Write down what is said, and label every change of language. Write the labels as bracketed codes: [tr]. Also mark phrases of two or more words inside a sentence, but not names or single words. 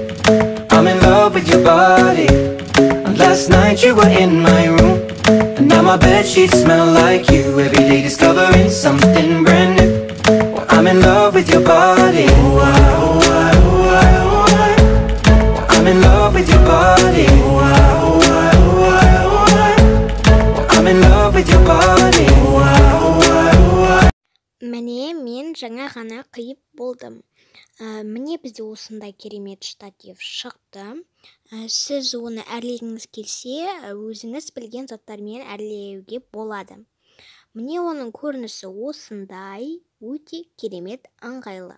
[en] I'm in love with your body. And last night you were in my room, and now my bedsheets smell like you. Every day discovering something brand new. Well, I'm in love with your body. I'm in love with your body. I'm in love with your body. [kk] Міне, мен жаңа ғана қиып болдым. Міне бізде осындай керемет штатив шықты. Сіз оны әрлегіңіз келсе, өзіңіз білген заттармен әрлеуге болады. Міне оның көрінісі осындай, өте керемет, ыңғайлы.